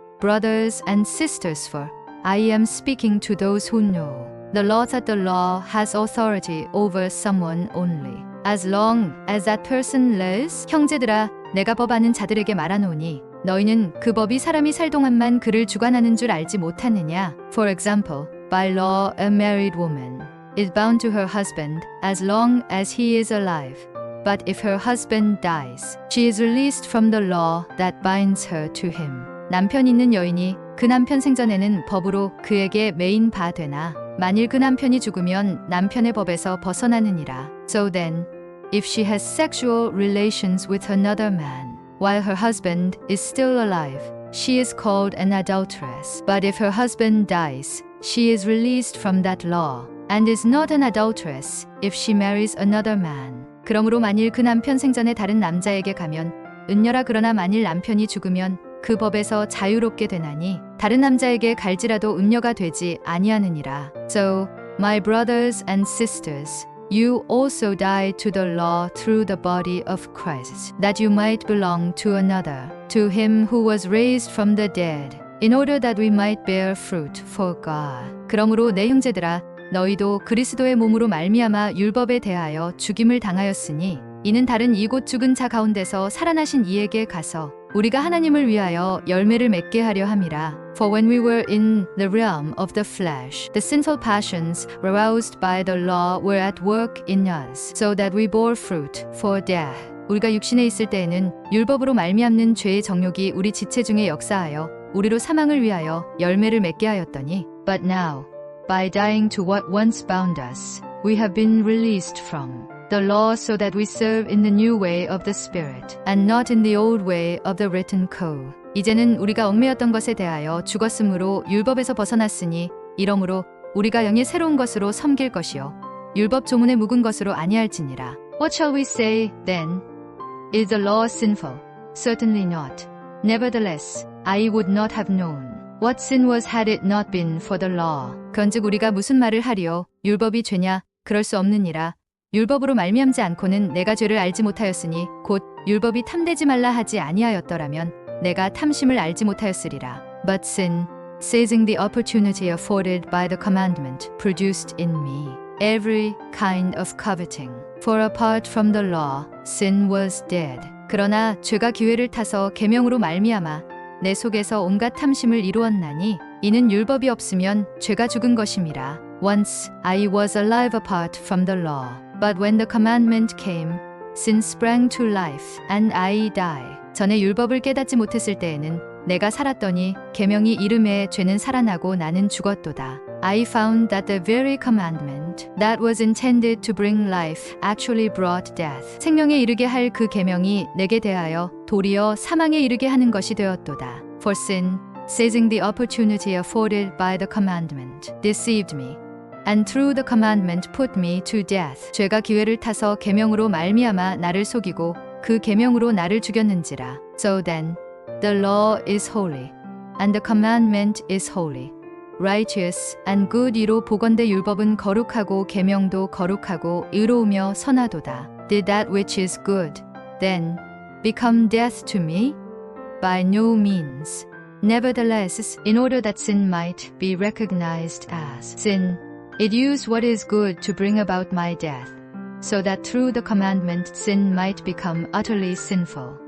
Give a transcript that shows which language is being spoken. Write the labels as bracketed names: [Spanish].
[English] Brothers and sisters, for I am speaking to those who know. The law that the law has authority over someone only, as long as that person lives. [Korean] 형제들아, 내가 법 아는 자들에게 말하노니 너희는 그 법이 사람이 살 동안만 그를 주관하는 줄 알지 못하느냐? [English] For example, by law a married woman is bound to her husband as long as he is alive. But if her husband dies, she is released from the law that binds her to him. [Korean] 남편 있는 여인이 그 남편 생전에는 법으로 그에게 매인 바 되나 만일 그 남편이 죽으면 남편의 법에서 벗어나느니라. [English] So then, if she has sexual relations with another man while her husband is still alive, she is called an adulteress. But if her husband dies, she is released from that law and is not an adulteress if she marries another man. [Korean] 그러므로 만일 그 남편 생전에 다른 남자에게 가면 은녀라. 그러나 만일 남편이 죽으면 그 법에서 자유롭게 되나니 다른 남자에게 갈지라도 은녀가 되지 아니하느니라. [English] So, my brothers and sisters, you also died to the law through the body of Christ, that you might belong to another, to him who was raised from the dead, in order that we might bear fruit for God. [Korean] 그러므로 내 형제들아, 너희도 그리스도의 몸으로 말미암아 율법에 대하여 죽임을 당하였으니 이는 다른 이곳 죽은 자 가운데서 살아나신 이에게 가서 우리가 하나님을 위하여 열매를 맺게 하려 함이라. [English] For when we were in the realm of the flesh, the sinful passions aroused by the law were at work in us, so that we bore fruit for death. [Korean] 우리가 육신에 있을 때에는 율법으로 말미암는 죄의 정욕이 우리 지체 중에 역사하여 우리로 사망을 위하여 열매를 맺게 하였더니 [English] But now, by dying to what once bound us, we have been released from the law so that we serve in the new way of the Spirit, and not in the old way of the written code. [Korean] 이제는 우리가 얽매였던 것에 대하여 죽었으므로 율법에서 벗어났으니 이러므로 우리가 영의 새로운 것으로 섬길 것이요 율법 조문에 묵은 것으로 아니할지니라. [English] What shall we say then? Is the law sinful? Certainly not. Nevertheless, I would not have known what sin was had it not been for the law. [Korean] 그런즉 우리가 무슨 말을 하리요? 율법이 죄냐? 그럴 수 없느니라. 율법으로 말미암지 않고는 내가 죄를 알지 못하였으니 곧 율법이 탐되지 말라 하지 아니하였더라면 내가 탐심을 알지 못하였으리라. [English] But sin, seizing the opportunity afforded by the commandment, produced in me every kind of coveting. For apart from the law, sin was dead. [Korean] 그러나 죄가 기회를 타서 계명으로 말미암아 내 속에서 온갖 탐심을 이루었나니 이는 율법이 없으면 죄가 죽은 것임이라. [English] Once I was alive apart from the law, but when the commandment came, sin sprang to life, and I die. [Korean] 전에 율법을 깨닫지 못했을 때에는 내가 살았더니 계명이 이름에 죄는 살아나고 나는 죽었도다. [English] I found that the very commandment that was intended to bring life actually brought death. [Korean] 생명에 이르게 할 그 계명이 내게 대하여 도리어 사망에 이르게 하는 것이 되었도다. [English] For sin, seizing the opportunity afforded by the commandment, deceived me, and through the commandment put me to death. [Korean] 죄가 기회를 타서 계명으로 말미암아 나를 속이고 그 계명으로 나를 죽였는지라. [English] So then, the law is holy, and the commandment is holy, righteous and good. [Korean] 이로 보건대 율법은 거룩하고 계명도 거룩하고 의로우며 선하도다. [English] Did that which is good, then, become death to me? By no means. Nevertheless, in order that sin might be recognized as sin, it used what is good to bring about my death, so that through the commandment sin might become utterly sinful.